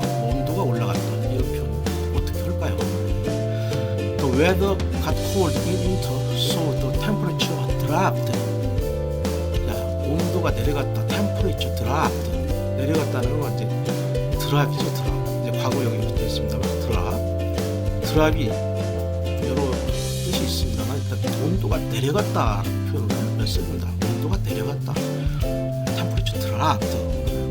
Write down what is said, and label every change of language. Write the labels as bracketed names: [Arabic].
[Korean] 온도가 올라갔다. 이런 표현 어떻게 할까요? [English] The weather got cold in winter, so the temperature dropped. [Korean] 자, 온도가 내려갔다. temperature dropped. 내려갔다는 건 이제 드랍이죠. 드랍. 이제 과거형이 됐습니다만 드랍이 여러 뜻이 있습니다만 일단 온도가 내려갔다 표현을 씁니다. 온도가 내려갔다. temperature dropped.